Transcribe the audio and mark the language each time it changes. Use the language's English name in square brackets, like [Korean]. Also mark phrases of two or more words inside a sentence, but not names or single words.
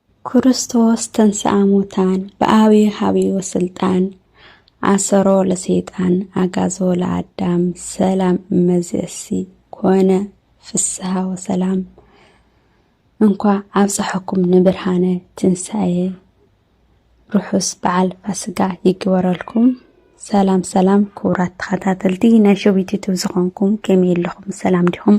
[Geez] ክርስቶስ ተንሥአ እሙታን በአብይ ኃይል ወስልጣን አሰሮ ለሰይጣን አጋዞ ለአዳም ሰላም እመዝእሲ ኮነ ፍስሐ ወሰላም። [Tigrinya] እንኳ አብጽሐኩም ንብርሃነ ትንሣኤ ርሑስ በዓል ፋሲካ ይግበረልኩም። ሰላም ሰላም ክቡራት ተኸታተልቲ ናይ ሸዊት ዩቱብ ዝኾንኩም ከመይ ኣለኹም? ሰላም ዲኹም?